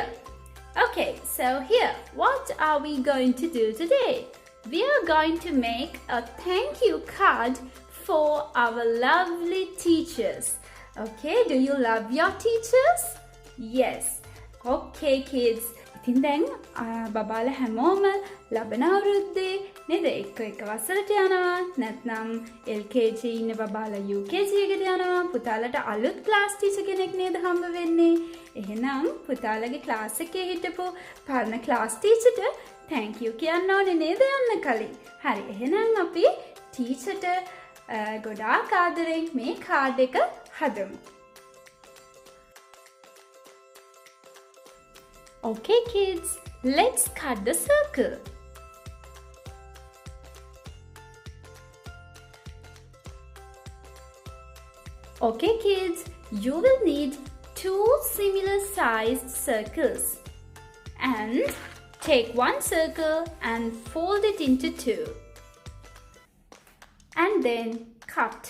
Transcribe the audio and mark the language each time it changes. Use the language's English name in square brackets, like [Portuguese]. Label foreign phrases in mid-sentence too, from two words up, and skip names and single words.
[English] Okay, so here, what are we going to do today? We are going to make a thank you card for our lovely teachers. Okay, do you love your teachers? Yes. Okay kids, [Sinhala] ඉතින් දැන් බබාලා හැමෝම ලබන අවුරුද්දේ නේද එක වසරට යනවා නැත්නම් LKG ඉන්න බබාලා UKG එකට යනවා පුතාලට අලුත් [English] class teacher [Sinhala] කෙනෙක් නේද හම්බ වෙන්නේ එහෙනම් පුතාලගේ ක්ලාස් එකේ හිටපු පරණ [English] class teacher thank you [Sinhala] කියන්න ඕනේ නේද යන්න කලින් හරි එහෙනම් අපි ටීචර්ට ගොඩාක් ආදරෙන් මේ කාඩ් එක හදමු. [English] Okay kids, let's cut the circle. Okay kids, you will need two similar sized circles and take one circle and fold it into two and then cut.